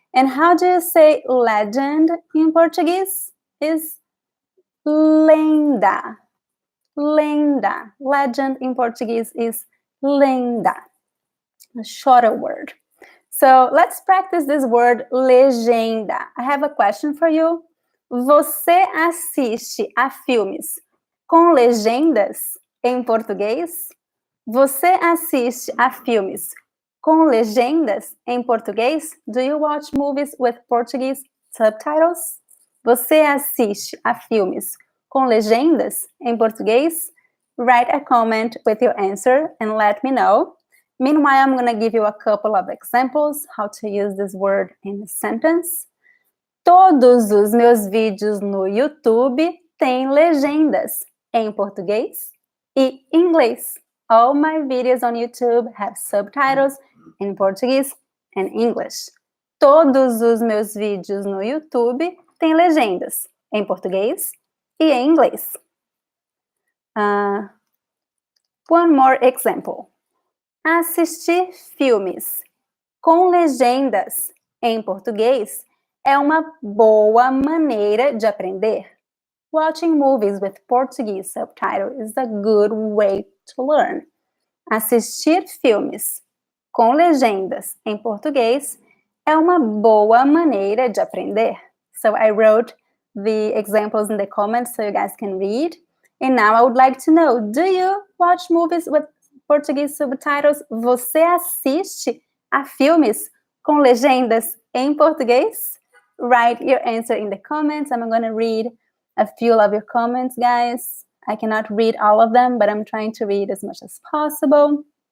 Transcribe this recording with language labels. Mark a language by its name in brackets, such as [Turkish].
[English] And how do you say legend in Portuguese? Is lenda. Lenda. Legend in Portuguese is lenda. A shorter word. So let's practice this word legenda. I have a question for you. [Portuguese] Você assiste a filmes com legendas em português? Você assiste a filmes com legendas em português? [English] Do you watch movies with Portuguese subtitles? [Portuguese] Você assiste a filmes com legendas em português? [English] Write a comment with your answer and let me know. Meanwhile, I'm going to give you a couple of examples how to use this word in a sentence. [Portuguese] Todos os meus vídeos no YouTube têm legendas em português e inglês. [English] All my videos on YouTube have subtitles in Portuguese and English. [Portuguese] Todos os meus vídeos no YouTube têm legendas em português e em inglês. [English] One more example. [Portuguese] Assistir filmes com legendas em português é uma boa maneira de aprender. [English] Watching movies with Portuguese subtitle is a good way to learn. [Portuguese] Assistir filmes com legendas em português é uma boa maneira de aprender. [English] So I wrote the examples in the comments so you guys can read. And now I would like to know, do you watch movies with Portuguese subtitles? [Portuguese] Você assiste a filmes com legendas em português? [English] Write your answer in the comments. I'm going to read a few of your comments, guys. I cannot read all of them, but I'm trying to read as much as possible.